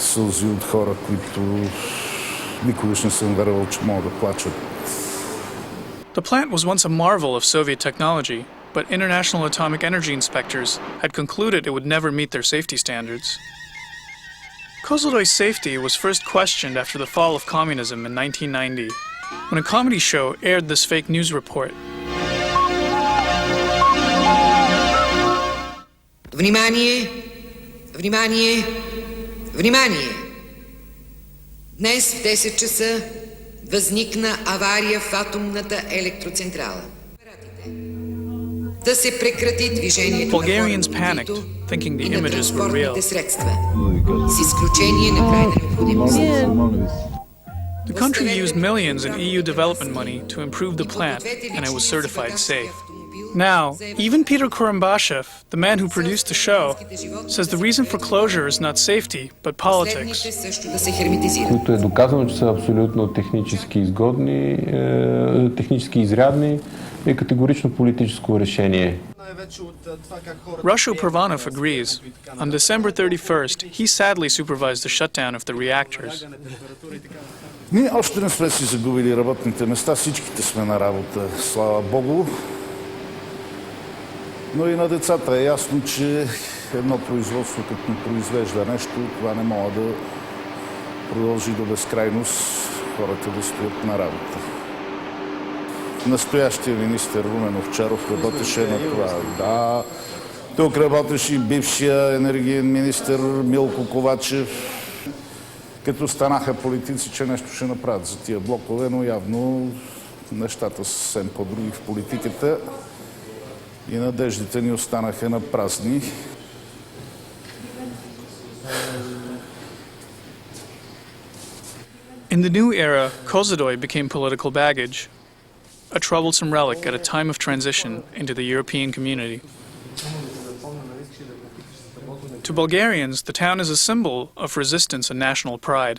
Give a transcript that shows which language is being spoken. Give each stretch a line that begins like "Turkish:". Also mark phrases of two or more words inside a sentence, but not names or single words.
English: The plant was once a marvel of Soviet technology, but international atomic energy inspectors had concluded it would never meet their safety standards. Kozloduй's safety was first questioned after the fall of communism in 1990, when a comedy show aired this fake news report.
Bulgarian: Внимание! Внимание! Внимание! Днес в 10 часа възникна авария в атомната електроцентрала. Да се прекрати движението на хората,
English: thinking the
Bulgarian: и на
English: images were real.
Bulgarian: транспортните средства, с изключение на крайна необходимост.
English: The country used millions in EU development money to improve the plant, and it was certified safe. Now, even Peter Kurumbashev, the man who produced the show, says the reason for closure is not safety, but politics.
Bulgarian: Които е доказано, че са абсолютно технически изгодни, технически изрядни и категорично политическо решение.
English: Rusho Pervanov agrees. On December 31st, he sadly supervised the shutdown of the reactors.
Bulgarian: Ние още не сме си загубили работните места, всичките сме на работа, слава Богу. Но и на децата е ясно, че едно производство, като произвежда нещо, това не може да продължи до безкрайност, хората да стоят на работа. Настоящия министър Румен Овчаров работеше на това. Да, тук работеше и бившия енергиен министър Милко Ковачев. Като станаха политици, че нещо ще направят за тия блокове, но явно нещата са съвсем по-други в политиката и надеждите ни останаха на празни.
English: In the new era, Kozloduy became political baggage, a troublesome relic at a time of transition into the European community. To Bulgarians, the town is a symbol of resistance and national pride.